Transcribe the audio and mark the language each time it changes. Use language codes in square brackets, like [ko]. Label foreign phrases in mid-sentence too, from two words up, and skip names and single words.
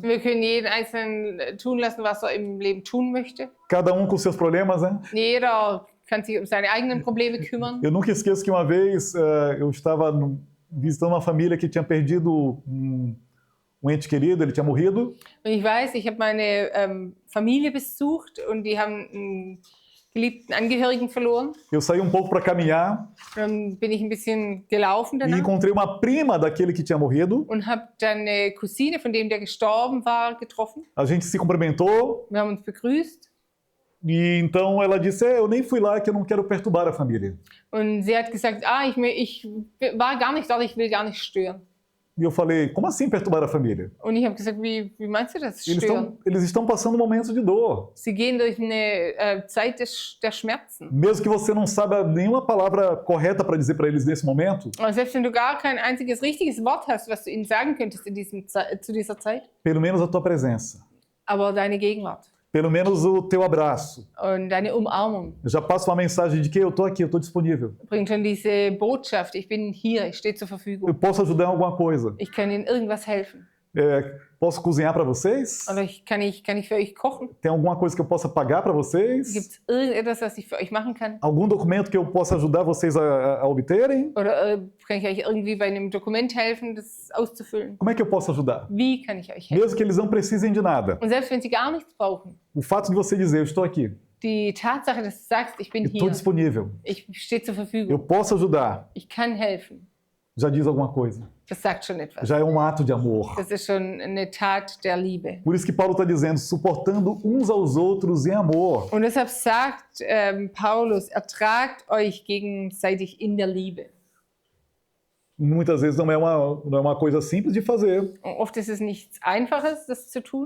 [de] Wir können jeden Einzelnen tun lassen, was er im Leben tun möchte. [pt] cada com seus problemas, né? [de] Jeder kann sich um seine eigenen Probleme kümmern. [pt] Eu nunca esqueço que uma vez eu estava visitando uma família que tinha perdido um ente querido, ele tinha morrido. [de] Und ich weiß, ich habe meine Familie besucht und die haben einen geliebten Angehörigen verloren. [pt] Eu saí pouco para caminhar [de] Dann bin ich ein bisschen gelaufen [pt] e [de] danach [pt] encontrei uma prima daquele que tinha morrido. [de] und habe dann eine Cousine von dem, der gestorben war, getroffen. [pt] A gente se cumprimentou [de] Wir haben uns begrüßt [pt] e então ela disse: eu nem fui lá que eu não quero perturbar a família. [de] und sie hat gesagt, ich war gar nicht dort, ich will gar nicht stören. [pt] E eu falei: como assim perturbar a família? [de] Und ich habe gesagt, wie meinst du das, [pt] Eles [de] stören? [pt] estão passando momentos de dor. [de] Sie gehen durch eine Zeit der Schmerzen. [pt] Mesmo que você não saiba nenhuma palavra correta para dizer para eles nesse momento, [de] Und selbst wenn du gar kein einziges richtiges Wort hast, was du ihnen sagen könntest zu dieser Zeit, [pt] pelo menos a tua presença, [de] aber deine Gegenwart [pt] pelo menos o teu abraço. [de] und deine Umarmung [pt] Eu já passo uma mensagem de que eu estou aqui, eu estou disponível. [de] bringt schon diese Botschaft, ich bin hier, ich stehe zur [pt] Eu [de] Verfügung. [pt] posso ajudar em alguma coisa. [de] Ich kann ihnen irgendwas helfen. [pt] Posso cozinhar para vocês? [de] Oder kann ich für euch kochen? [pt] Tem alguma coisa que eu possa pagar para vocês? [de] Gibt es irgendetwas, was ich für euch machen kann? [pt] Algum documento que eu possa ajudar vocês a obterem? [de] Oder kann ich euch irgendwie bei einem Dokument helfen, das auszufüllen? [pt] Como é que eu posso ajudar? [de] Wie kann ich euch helfen? [pt] Mesmo que eles não precisem de nada. [de] Und selbst wenn sie gar nichts brauchen, [pt] O fato de você dizer, eu estou aqui, [de] die Tatsache, dass du sagst, ich bin [pt] eu estou [de] hier, [pt] disponível, [de] ich stehe zur [pt] eu [de] Verfügung, [pt] posso ajudar, [de] ich kann helfen, [pt] já diz alguma coisa. [de] das sagt schon etwas. [pt] Já é ato de amor. [de] Das ist schon eine Tat der Liebe. [pt] Por isso que Paulo está dizendo, suportando uns aos outros em amor. [de] Und deshalb sagt Paulus, ertragt euch gegenseitig in der Liebe. [pt] Muitas vezes não é uma coisa simples de fazer, [de] Und oft ist es nichts Einfaches, das zu tun,